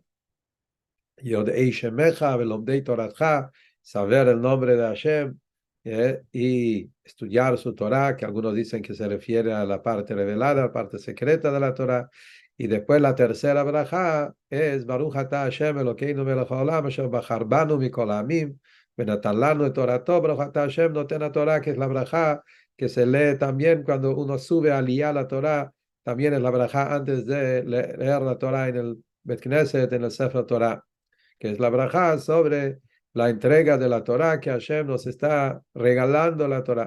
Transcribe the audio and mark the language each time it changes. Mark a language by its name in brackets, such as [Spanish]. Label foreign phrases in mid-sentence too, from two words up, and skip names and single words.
[Hebrew] יודעי שמך, ולומדי תורתך, [Spanish] saber el nombre de Hashem y estudiar su Torah, que algunos dicen que se refiere a la parte revelada, a la parte secreta de la Torah. Y después la tercera braja es [Hebrew] ברוך אתה השם אלוקינו מלך העולם אשר בחר בנו מכל העמים ונתן לנו את תורתו. ברוך אתה השם נותן תורה, [Spanish] que es la braja que se lee también cuando uno sube a liar la Torah. También es la braja antes de leer la Torah en el [Hebrew] בית כנסת, [Spanish] en el [Hebrew] ספר תורה, [Spanish] que es la braja sobre la entrega de la Torah, que Hashem nos está regalando la Torah.